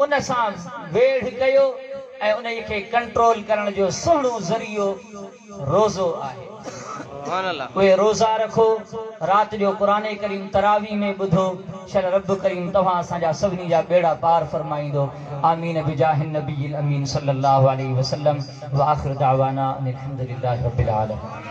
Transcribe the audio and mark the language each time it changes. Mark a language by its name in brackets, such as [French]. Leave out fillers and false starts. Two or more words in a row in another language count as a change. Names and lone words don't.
[Sindhi] उन सां वेढ़ कयो ऐं उन खे कंट्रोल करण जो सुहिणो ज़रियो रोज़ो आहे। उहे रोज़ा रखो, रात जो क़ुरान करीम तरावी में ॿुधो। शल रब करीम तव्हां असांजा सभिनी जा बेड़ा पार फरमाईंदो। [Arabic] آمين بجاه النبي الأمين صلى الله عليه وسلم. وآخر دعوانا أن الحمد لله رب العالمين.